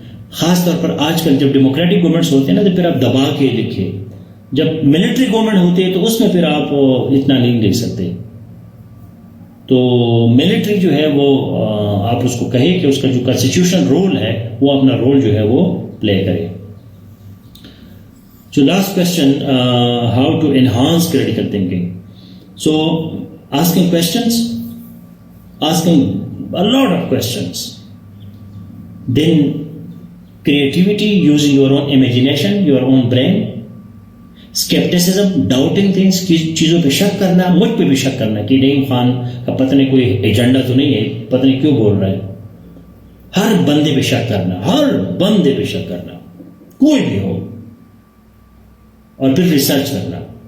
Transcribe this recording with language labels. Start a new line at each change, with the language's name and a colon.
Urdu: خاص طور پر آج کل جب ڈیموکریٹک گورنمنٹس ہوتے ہیں نا تو پھر آپ دبا کے لکھے, جب ملٹری گورنمنٹ ہوتی ہے تو اس میں پھر آپ اتنا نہیں لکھ سکتے. تو ملٹری جو ہے وہ آپ اس کو کہیں کہ اس کا جو کانسٹیٹیوشن رول ہے وہ اپنا رول جو ہے وہ پلے کرے.
English: So last question, how to enhance critical thinking. So asking questions, asking a lot of questions. Then creativity, using your own imagination, your own brain. Skepticism, doubting things,
Urdu: چیزوں پہ شک کرنا, مجھ پہ بھی شک کرنا کہ نہیں خان کا پتہ نہیں کوئی ایجنڈا تو نہیں ہے, پتہ نہیں کیوں بول رہا ہے. ہر بندے پہ شک کرنا, ہر بندے پہ شک کرنا, کوئی بھی ہو, اور پھر ریسرچ کرنا.